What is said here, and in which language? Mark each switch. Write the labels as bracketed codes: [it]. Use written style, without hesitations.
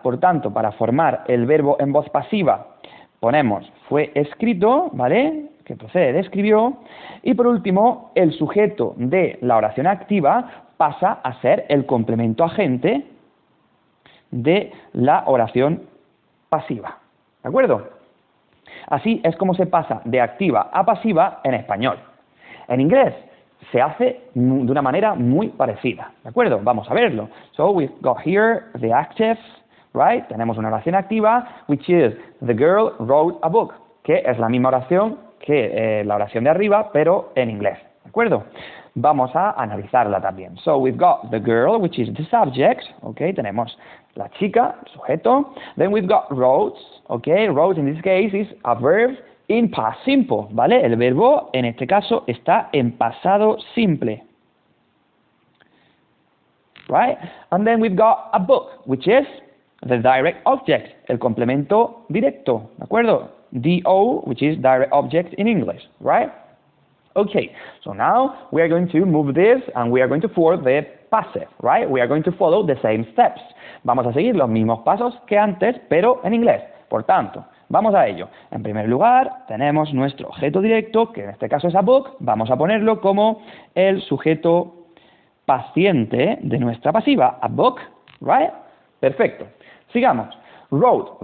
[es] Por tanto, para formar el verbo en voz pasiva, ponemos fue escrito, ¿vale?, que procede de escribió, y por último, el sujeto de la oración activa pasa a ser el complemento agente de la oración pasiva, ¿de acuerdo? Así es como se pasa de activa a pasiva en español. En inglés se hace de una manera muy parecida, ¿de acuerdo? Vamos a verlo. [en] So we've got here the active, right? [es] Tenemos una oración activa, [en] which is the girl wrote a book, [es] que es la misma oración que la oración de arriba, pero en inglés, ¿de acuerdo? Vamos a analizarla también. [en] So we've got the girl, which is the subject, okay? [es] Tenemos la chica, el sujeto. [en] Then we've got wrote, okay? Wrote in this case is a verb in past simple, ¿vale? [es] El verbo en este caso está en pasado simple. [en] Right? And then we've got a book, which is the direct object, [es] el complemento directo, ¿de acuerdo? [en] DO, which is direct object in English, right? Okay, so now we are going to move this and we are going to form the passive, right? We are going to follow the same steps. [es] Vamos a seguir los mismos pasos que antes, pero en inglés. Por tanto, vamos a ello. En primer lugar, tenemos nuestro objeto directo, que en este caso es [en] a book. [es] Vamos a ponerlo como el sujeto paciente de nuestra pasiva, [en] a book, right? [es] Perfecto. Sigamos. Wrote.